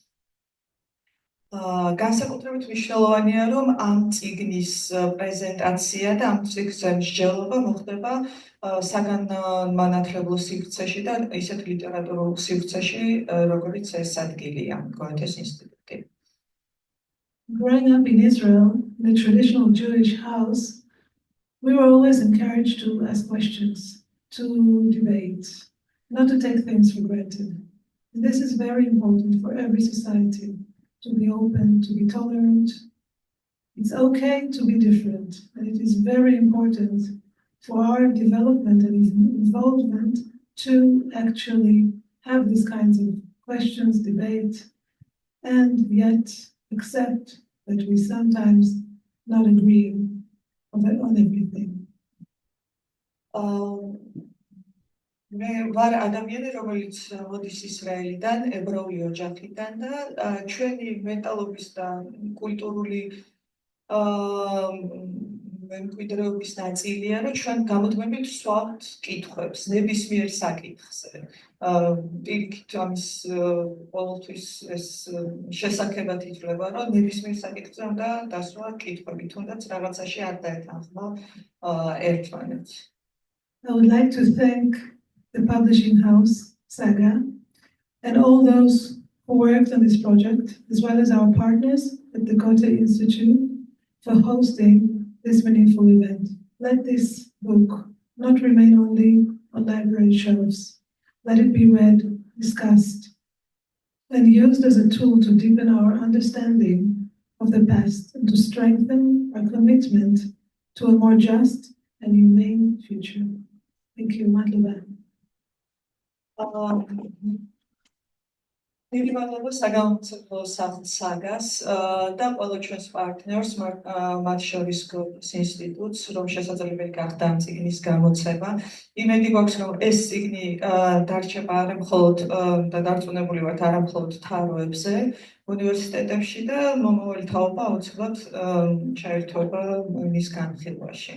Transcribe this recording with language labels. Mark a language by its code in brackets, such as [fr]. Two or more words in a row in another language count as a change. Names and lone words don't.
[ka] განსაკუთრებით მნიშვნელოვანია, რომ ამ წიგნის პრეზენტაცია და ამ წიგნზე მსჯელობა მოხდება საგანმანათლებლო სივრცეში და ისეთ ლიტერატურულ სივრცეში, როგორც ეს ადგილია, გოეთეს ინსტიტუტი. [en] Growing up in Israel, in a traditional Jewish house, we were always encouraged to ask questions, to debate, not to take things for granted. And this is very important for every society, to be open, to be tolerant. It's okay to be different, and it is very important for our development and involvement to actually have these kinds of questions, debate, and yet accept that we sometimes not agree on everything. [ka] მე ვარ ადამიანი, რომელიც მოდის ისრაელიდან, ებრაული ოჯახიდან და ჩვენი მენტალობის და კულტურული მემკვიდრეობის ნაწილია, რომ ჩვენ გამუდმებით ვსვამთ კითხვებს ნებისმიერ საკითხზე. პირიქით ამის ყოველთვის ეს შესაძლებლად ითვლება, რომ ნებისმიერ საკითხზე უნდა დასვა კითხვები, თუნდაც რაღაცაში არ დაეთანხმა ერთმანეთს. [en] I would like to thank the publishing house, Saga, and all those who worked on this project, as well as our partners at the Goethe Institute for hosting this meaningful event. Let this book not remain only on library shelves. Let it be read, discussed, and used as a tool to deepen our understanding of the past and to strengthen our commitment to a more just and humane future. Thank you, Madluba. [ka] მივივალო საგამომცემლო საგას და ყველა ჩვენს პარტნიორს, მათ შორის გოეთეს ინსტიტუტს, რომ შესაძლებელი გახდა ამ წიგნის გამოცემა. იმედი გვაქვს, რომ ეს წიგნი დარჩება არა მხოლოდ და დარწმუნებული ვართ არა მხოლოდ თაროებზე, უნივერსიტეტებში და მომავალი თაობა აუცილებლად ჩაერთვება მის განხილვაში.